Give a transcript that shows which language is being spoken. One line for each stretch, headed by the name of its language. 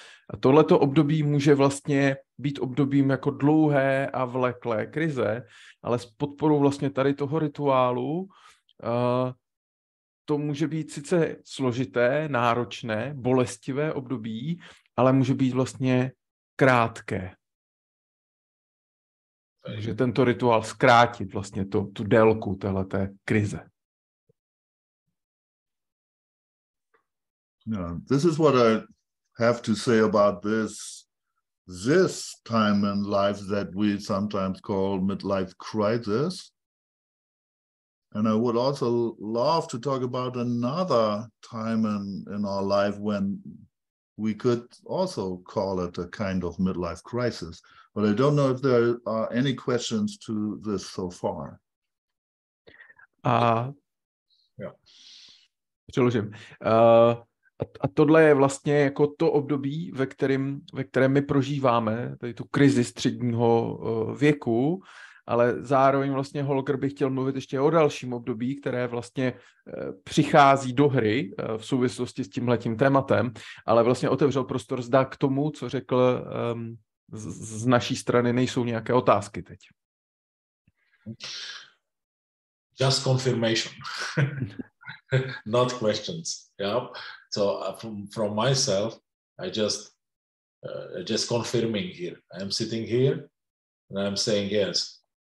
Czech: A tohleto období může vlastně být obdobím jako dlouhé a vleklé krize, ale s podporou vlastně tady toho rituálu to může být sice složité, náročné, bolestivé období, ale může být vlastně krátké. Může tento rituál zkrátit vlastně tu délku téhleté krize.
English: Yeah, this is what I have to say about this time in life that we sometimes call midlife crisis. And I would also love to talk about another time in our life when we could also call it a kind of midlife crisis. But I don't know if there are any questions to this so far.
Czech: Přeložím. A tohle je vlastně jako to období, ve kterém my prožíváme, tady tu krizi středního věku, ale zároveň vlastně Holger by chtěl mluvit ještě o dalším období, které vlastně přichází do hry v souvislosti s tímhletím tématem, ale vlastně otevřel prostor zda k tomu, co řekl z naší strany, nejsou nějaké otázky teď.
English: Just confirmation, not questions. Yeah. So from myself, I just confirming here. I'm sitting here and I'm saying yes.